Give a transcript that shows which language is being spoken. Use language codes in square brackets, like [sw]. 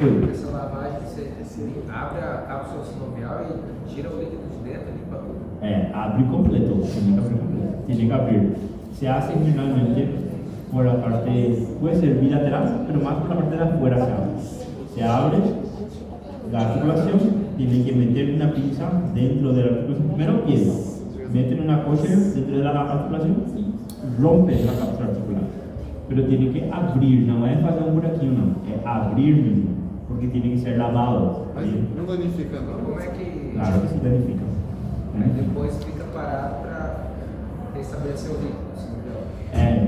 [pt] Essa lavagem, você abre a cápsula sinovial e tira o líquido de dentro e limpa tudo. [es] Abre completo, tiene que abrir. Se hace generalmente por la parte, puede ser bilateral, pero más por la parte de afuera se abre. Se abre la articulación, tiene que meter una pinza dentro de la articulación. Primero piedra, meten una cosa dentro de la articulación y rompe la cápsula articular. Pero tiene que abrir, no es hacer un buraquinho, no, es abrir mismo, porque tiene que ser lavado. [pt] Mas não danifica, não? Como é que [es] Claro que se danifica. [pt] depois fica parado para restabelecer o líquido sinovial?